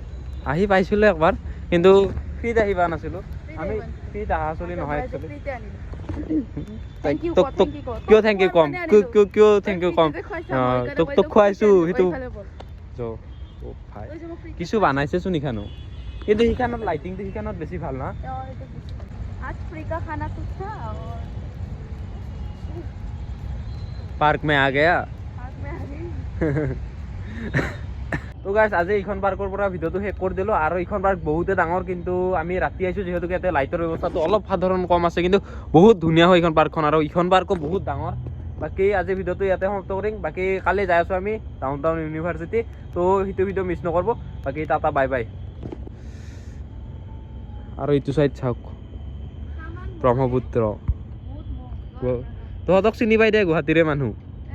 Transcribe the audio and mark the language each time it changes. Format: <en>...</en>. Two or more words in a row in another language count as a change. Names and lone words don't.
<as>আহি পাইছিলোঁ একবাৰ কিন্তু ফ্ৰীত আহি পোৱা নাছিলোঁ আমি ফ্ৰীত অহা চলি নহয় একচুৱেলি কিয়</as> <en>thank you</en> <as>কম কিয়</as> <en>thank you</en> <as>কম তোক খুৱাইছোঁ সেইটো ভাই কিছু বনাইছেচোন ইখানো কিন্তু সিখানত লাইটিংটো সিখানত বেছি ভাল না</as> <hi>आज फ्री का खाना कुछ था और पार्क में आ गया पार्क में आ गई</hi> <as>তো গাইছ আজি এইখন পাৰ্কৰ পৰা ভিডিঅ'টো শেষ কৰি দিলোঁ আৰু এইখন পাৰ্ক বহুতে ডাঙৰ কিন্তু আমি ৰাতি আহিছোঁ যিহেতু ইয়াতে লাইটৰ ব্যৱস্থাটো অলপ সাধাৰণ কম আছে কিন্তু বহুত ধুনীয়া হয় এইখন পাৰ্কখন আৰু এইখন পাৰ্কো বহুত ডাঙৰ বাকী আজি ভিডিঅ'টো ইয়াতে সমাপ্ত কৰিম বাকী কালি যাই আছোঁ আমি ডাউন ইউনিভাৰ্চিটি তো সেইটো ভিডিঅ' মিছ নকৰিব বাকী টাটা</as> <en>bye bye</en> <as>আৰু এইটো চাইড চাওক ব্ৰহ্মপুত্ৰ তহঁতক চিনি পাই দে গুৱাহাটীৰে মানুহ</as>